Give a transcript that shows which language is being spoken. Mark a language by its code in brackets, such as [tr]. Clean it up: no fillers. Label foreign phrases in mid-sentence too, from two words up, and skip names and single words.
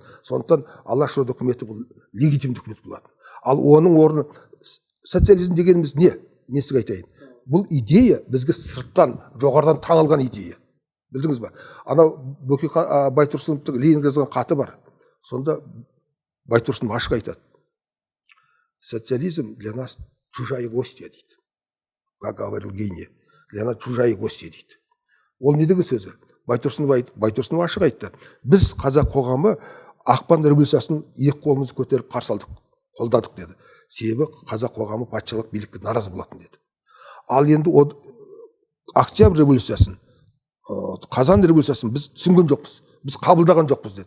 [kk] Сондықтан Алашорда үкіметі бұл легитимді үкімет болады. Ал оның орны социализм дегеніміз не? Мен сізге айтайын. Бұл идея бізге сырттан, жоғарыдан таңылған идея. Білдіңіз ба? Анау Бөкей Байтұрсыновтың Ленинге жазған хаты бар. Сонда Байтұрсынов ашық айтады. [ru] Социализм для нас чужая гостья дейді. Как говорил Гейне, для нас чужая гостья дейді. [kk] Ол не деген сөзі? Байтұрсынов ашық айтты. Біз қазақ қоғамы ақпан революциясын екі қолымызды көтеріп қарсы алдық, қолдадық деді. Себебі қазақ қоғамы патшалық билікке наразы болатын деді. Ал енді октябрь революциясын, қазан революциясын біз түсінген жоқпыз, біз қабылдаған жоқпыз деді.